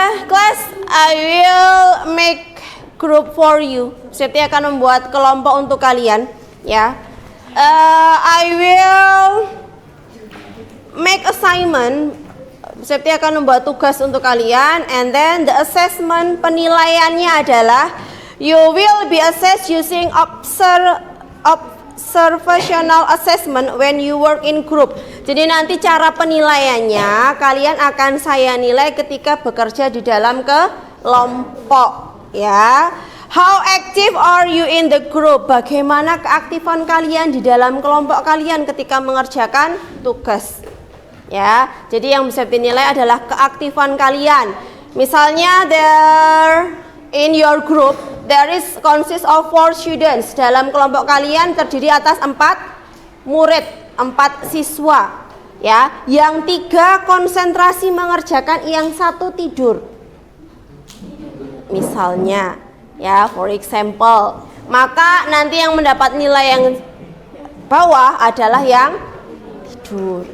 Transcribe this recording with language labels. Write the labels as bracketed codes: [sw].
[en] Class, I will make group for you. [id] Saya akan membuat kelompok untuk kalian, ya. [en] I will make assignment. [id] Saya akan membuat tugas untuk kalian, [en] and then the assessment, [id] penilaiannya adalah [en] you will be assessed using observational assessment when you work in group. [id] Jadi nanti cara penilaiannya kalian akan saya nilai ketika bekerja di dalam kelompok, ya. [en] How active are you in the group? [id] Bagaimana keaktifan kalian di dalam kelompok kalian ketika mengerjakan tugas? Ya, jadi yang bisa dinilai adalah keaktifan kalian. [en] Misalnya in your group there is consist of 4 students. [id] Dalam kelompok kalian terdiri atas 4 murid, 4 siswa. Ya, yang 3 konsentrasi mengerjakan, yang 1 tidur. Misalnya, ya, [en] for example. [id] Maka nanti yang mendapat nilai yang bawah adalah yang tidur.